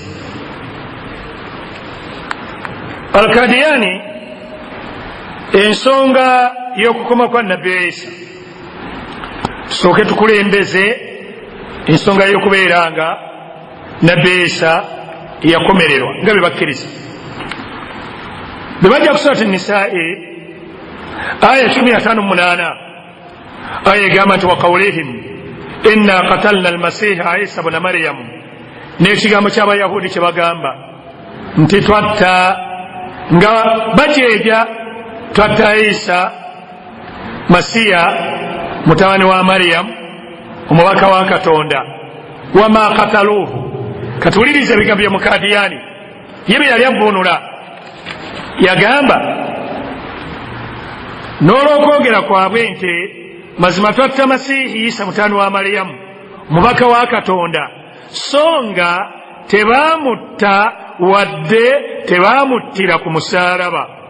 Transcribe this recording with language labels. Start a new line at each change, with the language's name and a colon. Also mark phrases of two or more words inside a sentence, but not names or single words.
Ganda: Al-Kadiyani ensonga y'okukoma kwa nabbi Isa, tusooke tukulembeze ensonga y'okubeera nga nabbi Isa yakomererwa nga bye bakkiriza. Bwe bajja ku Surati Nisaa'i aya 158, aya egamba nti
Arabic: وقولهم إنا قتلنا المسيح عيسى ابن مريم,
Ganda: n'ekigambo ky'Abayahudi kye bagamba nti twatta nga bajeja twatta Isa Masiya mutabani wa Maryam omubaka wa Katonda
Arabic: وما قتلوه.
Ganda: Katuwulirize ebigambo bya Mukadiyani yebe yali avunula yagamba n'olwokwogera kwabwe nti mazima twatta Masihi Isa mutabani wa Maryamu omubaka wa Katonda so nga tebamutta wadde tebamuttira ku musaalaba,